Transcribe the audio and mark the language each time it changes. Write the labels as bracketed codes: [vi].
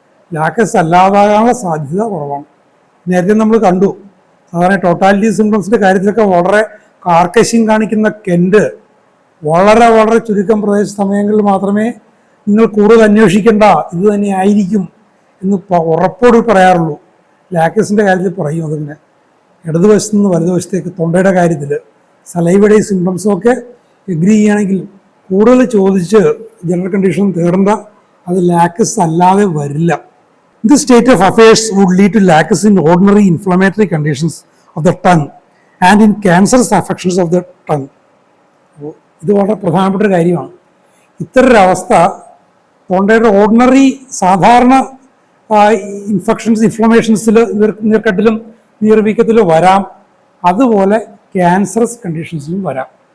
[ml] ലാക്കസ് അല്ലാതാകാനുള്ള സാധ്യത കുറവാണ്. നേരത്തെ നമ്മൾ കണ്ടു, സാധാരണ ടോട്ടാലിറ്റി സിംപ്റ്റംസിൻ്റെ കാര്യത്തിലൊക്കെ വളരെ കാർക്കശ്യം കാണിക്കുന്ന കെൻഡ് വളരെ വളരെ ചുരുക്കം പ്രദേശ സമയങ്ങളിൽ മാത്രമേ നിങ്ങൾ കൂടുതൽ അന്വേഷിക്കേണ്ട, ഇത് തന്നെ ആയിരിക്കും എന്ന് ഉറപ്പോട് പറയാറുള്ളൂ. ലാക്കസിൻ്റെ കാര്യത്തിൽ പറയും അതിങ്ങനെ ഇടതുവശത്തു നിന്ന് വലതുവശത്തേക്ക്, തൊണ്ടയുടെ കാര്യത്തിൽ സലൈവയുടെ സിംറ്റംസും ഒക്കെ എഗ്രി ചെയ്യുകയാണെങ്കിൽ കൂടുതൽ ചോദിച്ച് ജനറൽ കണ്ടീഷൻ തേടേണ്ട, അത് ലാക്കസ് അല്ലാതെ വരില്ല. [en] This state of affairs would lead to lacus in ordinary inflammatory conditions of the tongue and in cancerous affections of the tongue. [ml] ഇത് വളരെ പ്രധാനപ്പെട്ട ഒരു കാര്യമാണ്. ഇത്തരൊരവസ്ഥ തൊണ്ടയുടെ ഓർഡിനറി സാധാരണ ഇൻഫെക്ഷൻസ്, ഇൻഫ്ലമേഷൻസിൽ, നീർക്കെട്ടിലും നീർവീക്കത്തിലും വരാം, അതുപോലെ ക്യാൻസറസ് കണ്ടീഷൻസിലും വരാം.